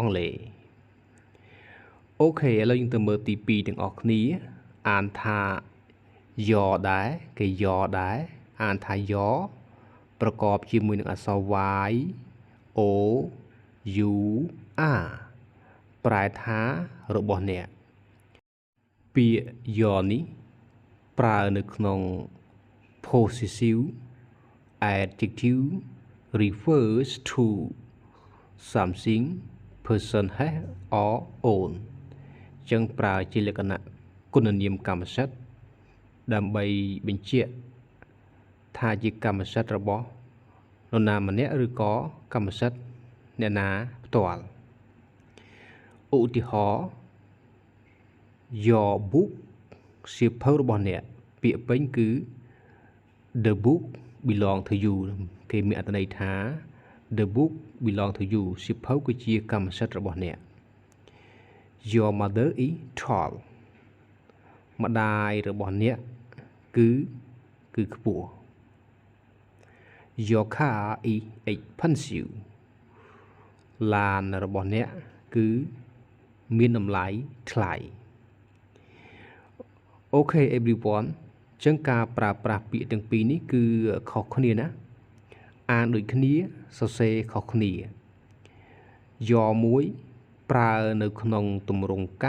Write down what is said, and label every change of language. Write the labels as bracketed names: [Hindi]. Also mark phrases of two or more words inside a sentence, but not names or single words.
[Khmer] ង់គ្លេសអូខេឥឡូវយើងទៅមើលទី2ទាំងអស់គ្នាអានថា Your ដែរគេ Your ដែរអានថា Your ប្រកបជាមួយនឹងអក្សរ [English] Y O U R [Khmer] ប្រែថារបស់អ្នកពា ក្យ Your នេះប្រើនៅក្នុង [English] possessive adjective refers to something person has or own [Khmer] ចឹងប្រើជាលក្ខណៈគុណនាមកម្មសិទ្ធិដើម្បីបញ្ជាក់ថាជាកម្មសិទ្ធិរបស់នរណាម្នាក់ឬក៏កម្មសិទ្ធិអ្នកណាផ្ទាល់ឧទាហរណ៍ [English] Your book [Khmer] សៀវភៅរបស់អ្នកពាក្យពេញគឺ [English] The book belong to you [Khmer] គេមានអត្ថន័យថា [English] The book belong to you [Khmer] សៀវភៅគឺជាកម្មសិទ្ធិរបស់អ្នក [English] Your mother is tall [Khmer] ម្ដាយរបស់អ្នកគឺខ្ពស់ [English] Your car is expensive [Khmer] ឡានរបស់អ្នកគឺមានតម្លៃថ្លៃ [English] Okay everyone [Khmer] ចឹងការប្រើប្រាស់ពាក្យទាំងពីរនេះគឺខុស គ្នាណាអានដូចគ្នាសរសេរខុសគ្នា Your មួយប្រើនៅក្នុងទម្រង់កា